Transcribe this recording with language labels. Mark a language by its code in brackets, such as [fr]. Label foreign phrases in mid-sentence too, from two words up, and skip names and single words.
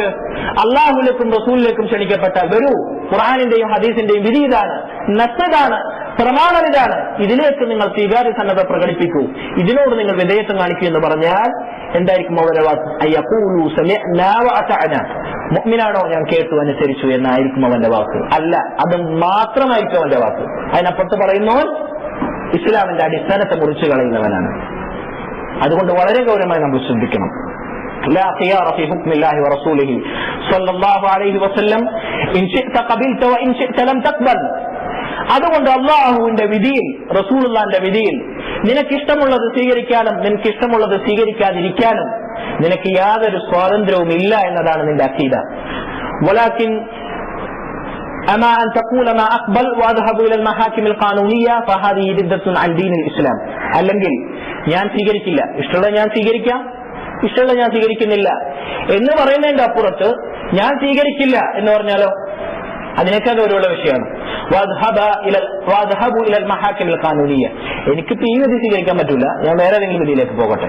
[ml] അള്ളാഹുലേക്കും റസൂലിലേക്കും ക്ഷണിക്കപ്പെട്ടാൽ വരൂ, ഖുർആനിന്റെയും ഹദീസിന്റെയും വിധി ഇതാണ്, നസ്സാണ്, പ്രമാണം ഇതാണ്, ഇതിലേക്ക് നിങ്ങൾ സ്വീകാര്യ സന്നദ്ധ പ്രകടിപ്പിക്കൂ, ഇതിനോട് നിങ്ങൾ വിധേയത്വം കാണിക്കൂ എന്ന് പറഞ്ഞാൽ എന്തായിരിക്കും അവരുടെ വാക്ക്? [ar] أن يقولوا سمعنا وأطعنا, [ml] മുഅ്മിനാണോ ഞാൻ കേട്ടു അനുസരിച്ചു എന്നായിരിക്കും അവന്റെ വാക്ക്. അല്ല, അത് മാത്രമായിരിക്കും അവന്റെ വാക്ക്. അതിനപ്പുറത്ത് പറയുന്നവൻ ഇസ്ലാമിന്റെ അടിസ്ഥാനത്തെ മുറിച്ചു കളയുന്നവനാണ്. അതുകൊണ്ട് വളരെ ഗൗരവമായി നമ്മൾ ശ്രദ്ധിക്കണം. [ar] لا خيار في حكم الله ورسوله صلى الله عليه وسلم إن شئت قبلت وإن شئت لم تقبل. [ml] അതുകൊണ്ട് അള്ളാഹുവിന്റെ വിധിയിൽ, റസൂലുള്ളാഹിന്റെ വിധിയിൽ നിനക്കിഷ്ടമുള്ളത് സ്വീകരിക്കാനും നിനക്കിഷ്ടമുള്ളത് സ്വീകരിക്കാതിരിക്കാനും നിനക്ക് യാതൊരു സ്വാതന്ത്ര്യവും ഇല്ല എന്നതാണ് നിന്റെ അഖീദ. [ar] ولكن أما أن تقول ما أقبل وأذهب إلى المحاكم القانونية فهذه ردة عن دين الإسلام. [ml] അല്ലെങ്കിൽ ഞാൻ സ്വീകരിക്കില്ല, ഇഷ്ടമുള്ള ഞാൻ സ്വീകരിക്കാം, ഇഷ്ടമുള്ള ഞാൻ സ്വീകരിക്കുന്നില്ല എന്ന് പറയുന്നതിന്റെ അപ്പുറത്ത് ഞാൻ സ്വീകരിക്കില്ല എന്ന് പറഞ്ഞാലോ അതിനേക്കാൾ ഗൗരവമുള്ള വിഷയമാണ്. എനിക്കിപ്പോ ഈ വിധി സ്വീകരിക്കാൻ പറ്റൂല, ഞാൻ വേറെ ഏതെങ്കിലും വിധിയിലേക്ക് പോകട്ടെ.